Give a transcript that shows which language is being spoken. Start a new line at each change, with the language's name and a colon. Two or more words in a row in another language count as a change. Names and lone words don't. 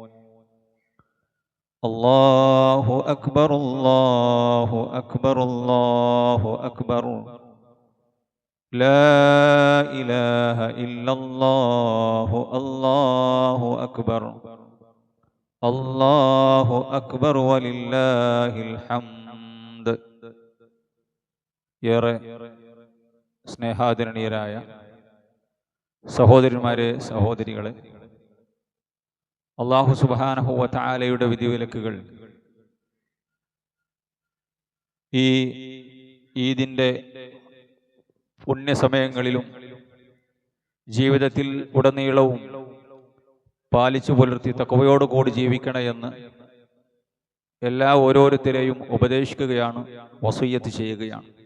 Arabic: الله أكبر الله أكبر الله أكبر. لا إله إلا الله الله أكبر الله أكبر ولله الحمد.
Malayalam: ഏറെ സ്നേഹാദരണീയരായ സഹോദരന്മാരെ, സഹോദരികളെ, അല്ലാഹു
Arabic: سبحانه وتعالى
Malayalam: വിധിവിലക്കുകൾ ഈ ഈദിൻ്റെ പുണ്യസമയങ്ങളിലും ജീവിതത്തിൽ ഉടനീളവും പാലിച്ചു പുലർത്തി തഖ്വയോടുകൂടി ജീവിക്കണമെന്ന് ഓരോരുത്തരെയും ഉപദേശിക്കുകയാണ്, വസിയ്യത്ത് ചെയ്യുകയാണ്.